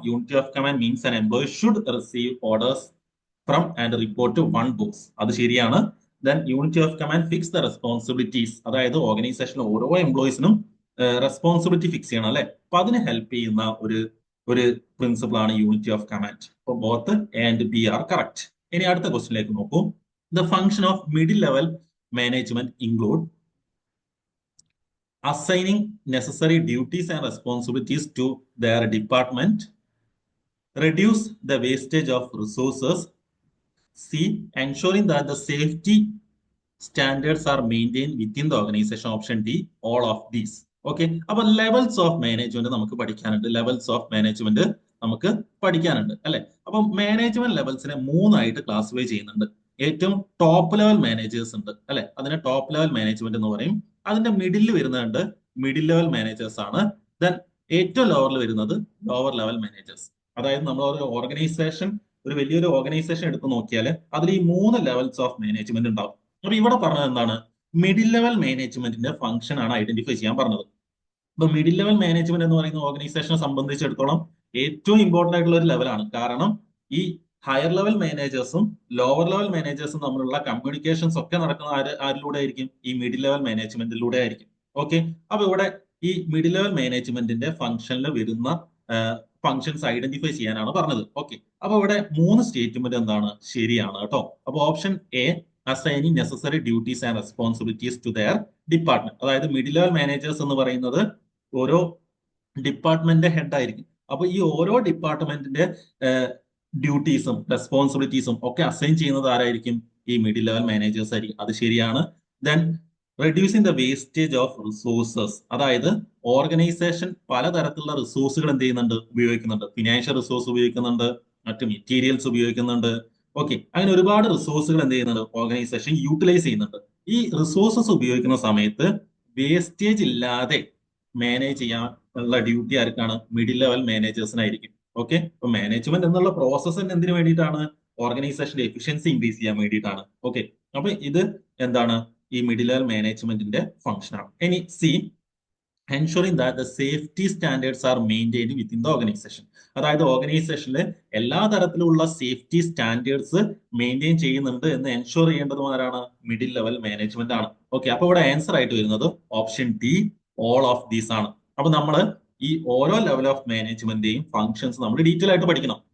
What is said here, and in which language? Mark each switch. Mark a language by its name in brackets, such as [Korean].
[English] Unity of command means an employee should receive orders from and report to one boss. [Malayalam] അത് ശരിയാണ്. [English] then unity of command fix the responsibilities, [Malayalam] അതായത് ഓർഗനൈസേഷനിലെ ഓരോ എംപ്ലോയീസിനും responsibility fix ചെയ്യണം അല്ലെ. അപ്പൊ അതിന് ഹെൽപ്പ് ചെയ്യുന്ന ഒരു പ്രിൻസിപ്പിൾ ആണ് യൂണിറ്റി ഓഫ് കമാൻഡ്. [English] അപ്പൊ both A and B are correct. [Malayalam] ഇനി അടുത്ത ക്വസ്റ്റിനിലേക്ക് നോക്കൂ. [English] The function of middle level management include assigning necessary duties and responsibilities to their department, reduce the wastage of resources, C, ensuring that the safety standards are maintained within the organization. Option D, all of these. [Malayalam] Okay, അപ്പൊ levels of management നമുക്ക് പഠിക്കാനുണ്ട്. Levels of management നമുക്ക് പഠിക്കാനുണ്ട് അല്ലെ. അപ്പൊ management ലെവൽസിനെ 3 ആയിട്ട് classify ചെയ്യുന്നുണ്ട്. ഏറ്റവും ടോപ്പ് ലെവൽ മാനേജേഴ്സ് ഉണ്ട് അല്ലെ, അതിനെ ടോപ്പ് ലെവൽ മാനേജ്മെന്റ് എന്ന് പറയും. അതിന്റെ മിഡിൽ വരുന്നുണ്ട് മിഡിൽ ലെവൽ മാനേജേഴ്സ് ആണ്. ദെൻ ഏറ്റവും ലോവറിൽ വരുന്നത് ലോവർ ലെവൽ മാനേജേഴ്സ്. അതായത് നമ്മൾ ഒരു ഓർഗനൈസേഷൻ, ഒരു വലിയൊരു ഓർഗനൈസേഷൻ എടുത്ത് നോക്കിയാൽ അതിൽ ഈ 3 ലെവൽസ് ഓഫ് മാനേജ്മെന്റ് ഉണ്ടാവും. അപ്പൊ ഇവിടെ പറഞ്ഞത് എന്താണ്, മിഡിൽ ലെവൽ മാനേജ്മെന്റിന്റെ ഫംഗ്ഷൻ ആണ് ഐഡന്റിഫൈ ചെയ്യാൻ പറഞ്ഞത്. അപ്പൊ മിഡിൽ ലെവൽ മാനേജ്മെന്റ് എന്ന് പറയുന്ന ഓർഗനൈസേഷനെ സംബന്ധിച്ചിടത്തോളം ഏറ്റവും ഇമ്പോർട്ടന്റ് ആയിട്ടുള്ള ഒരു ലെവലാണ്. കാരണം ഈ ഹയർ ലെവൽ മാനേജേഴ്സും ലോവർ ലെവൽ മാനേജേഴ്സും തമ്മിലുള്ള കമ്മ്യൂണിക്കേഷൻസ് ഒക്കെ നടക്കുന്ന ആരിലൂടെ ആയിരിക്കും, ഈ മിഡിൽ ലെവൽ മാനേജ്മെന്റിലൂടെ ആയിരിക്കും. ഓക്കെ, അപ്പൊ ഇവിടെ ഈ മിഡിൽ ലെവൽ മാനേജ്മെന്റിന്റെ ഫംഗ്ഷനിൽ വരുന്ന ഫംഗ്ഷൻസ് ഐഡന്റിഫൈ ചെയ്യാനാണ് പറഞ്ഞത്. ഓക്കെ, അപ്പൊ ഇവിടെ 3 സ്റ്റേറ്റ്മെന്റ് എന്താണ്, ശരിയാണ് കേട്ടോ. [English] അപ്പൊ option A, assigning necessary duties and responsibilities to their department. [Malayalam] അതായത് മിഡിൽ ലെവൽ മാനേജേഴ്സ് എന്ന് പറയുന്നത് ഓരോ ഡിപ്പാർട്ട്മെന്റിന്റെ ഹെഡ് ആയിരിക്കും. അപ്പൊ ഈ ഓരോ ഡിപ്പാർട്ട്മെന്റിന്റെ ഡ്യൂട്ടീസും റെസ്പോൺസിബിലിറ്റീസും ഒക്കെ അസൈൻ ചെയ്യുന്നത് ആരായിരിക്കും, ഈ മിഡിൽ ലെവൽ മാനേജേഴ്സ് ആയിരിക്കും. അത് ശരിയാണ്. [English] then reducing the wastage of resources, [Malayalam] അതായത് ഓർഗനൈസേഷൻ പലതരത്തിലുള്ള റിസോഴ്സുകൾ എന്ത് ചെയ്യുന്നുണ്ട്, ഉപയോഗിക്കുന്നുണ്ട്. ഫിനാൻഷ്യൽ റിസോഴ്സ് ഉപയോഗിക്കുന്നുണ്ട്, മറ്റു മെറ്റീരിയൽസ് ഉപയോഗിക്കുന്നുണ്ട്. ഓക്കെ, അങ്ങനെ ഒരുപാട് റിസോഴ്സുകൾ എന്ത് ചെയ്യുന്നുണ്ട്, ഓർഗനൈസേഷൻ യൂട്ടിലൈസ് ചെയ്യുന്നുണ്ട്. ഈ റിസോഴ്സസ് ഉപയോഗിക്കുന്ന സമയത്ത് വേസ്റ്റേജ് ഇല്ലാതെ മാനേജ് ചെയ്യാനുള്ള ഡ്യൂട്ടി ആർക്കാണ്, മിഡിൽ ലെവൽ മാനേജേഴ്സിനായിരിക്കും. ഓക്കെ, അപ്പൊ മാനേജ്മെന്റ് എന്നുള്ള പ്രോസസ് എന്തിനു വേണ്ടിയിട്ടാണ്, ഓർഗനൈസേഷന്റെ എഫിഷ്യൻസി ഇൻക്രീസ് ചെയ്യാൻ വേണ്ടിയിട്ടാണ്. ഓക്കെ, അപ്പൊ ഇത് എന്താണ്, ഈ മിഡിൽ ലെവൽ മാനേജ്മെന്റിന്റെ ഫംഗ്ഷൻ ആണ്. [English] ഇനി C, ensuring that the safety standards are maintained within the organization. [Malayalam] അതായത് ഓർഗനൈസേഷനിൽ എല്ലാ തരത്തിലുള്ള സേഫ്റ്റി സ്റ്റാൻഡേർഡ്സ് മെയിൻറ്റെയിൻ ചെയ്യുന്നുണ്ട് എന്ന് എൻഷുർ ചെയ്യേണ്ടതും ആരാണ്, മിഡിൽ ലെവൽ മാനേജ്മെന്റ് ആണ്. ഓക്കെ, അപ്പൊ ഇവിടെ ആൻസർ ആയിട്ട് വരുന്നത് option D, [English] all of these [Malayalam] ആണ്. അപ്പൊ നമ്മൾ ഈ ഓരോ ലെവൽ ഓഫ് മാനേജ്മെന്റിന്റെയും ഫംഗ്ഷൻസ് നമ്മൾ ഡീറ്റെയിൽ ആയിട്ട് പഠിക്കണം.